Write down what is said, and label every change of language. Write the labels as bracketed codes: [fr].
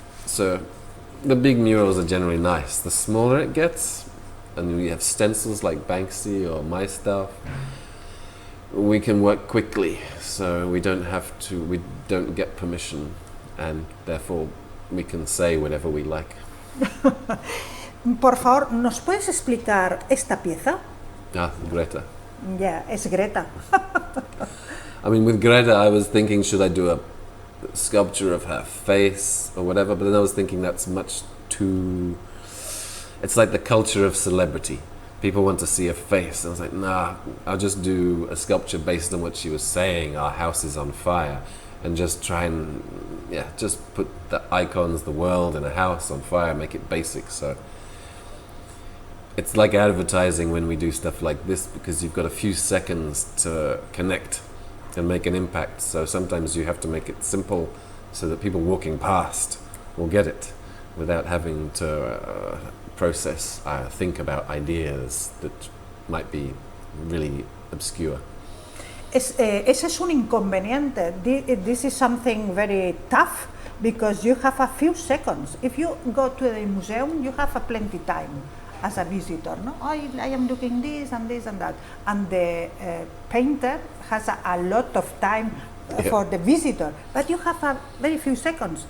[en] So the big murals are generally nice. The smaller it gets, and we have stencils like Banksy or my stuff, we can work quickly. So we don't get permission, and therefore we can say whatever we like. [es] Por favor, ¿nos puedes explicar esta pieza? Greta. Yeah, es Greta. [en] I mean, with Greta, I was thinking, should I do a sculpture of her face or whatever? But then I was thinking that's much too... It's like the culture of celebrity. People want to see a face. I was like, nah, I'll just do a sculpture based on what she was saying, our house is on fire, and just try and, just put the icons, the world in a house on fire, make it basic. So it's like advertising when we do stuff like this, because you've got a few seconds to connect and make an impact. So sometimes you have to make it simple so that people walking past will get it without having to process, think about ideas that might be really obscure. [es] Ese es un inconveniente. [en] This is something very tough because you have a few seconds. If you go to the museum, you have a plenty time as a visitor. No, I am looking this and this and that. And the painter has a lot of time for the visitor, but you have a very few seconds.